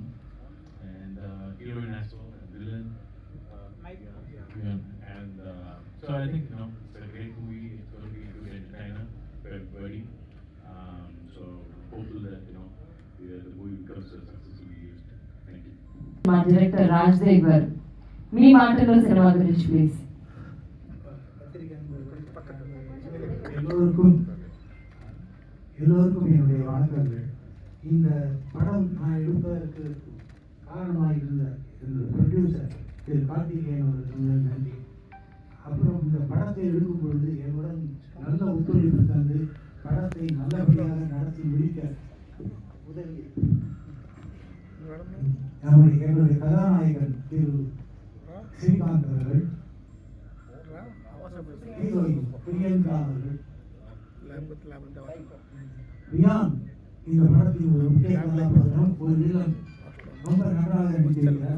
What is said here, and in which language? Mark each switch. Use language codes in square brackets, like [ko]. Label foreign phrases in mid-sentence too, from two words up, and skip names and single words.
[en] And heroine as well, and villain. And so I think it's a great movie. It's going to be a good entertainer for everybody. So hopeful that the movie becomes successfully used. Thank you. [te] మా డైరెక్టర్ రాజదేవ్ గారు, మీ మాటలో సినిమా గురించి ప్లీజ్. [ta] எல்லோருக்கும் என்னுடைய வணக்கங்கள். இந்த படம் நான் எடுப்பதற்கு காரணமாக இருந்த ப்ரொடியூசர் திரு கார்த்திகேயன் அவர்களுக்கு நன்றி. அப்புறம் இந்த படத்தை எடுக்கும் பொழுது என்னுடன் நல்ல ஒத்துழைப்பு தந்து படத்தை நல்லபடியாக நடத்தி முடிக்க உதவி என்னுடைய கதாநாயகன் திரு ஸ்ரீகாந்த் அவர்கள், ஹீரோயின் பிரியங்கா அவர்கள், ரியான் இந்த படத்தில் ஒரு முக்கிய கதாபாத்திரம், ஒரு வில்லன் ரொம்ப நன்றாக நடித்திருக்கிறார்.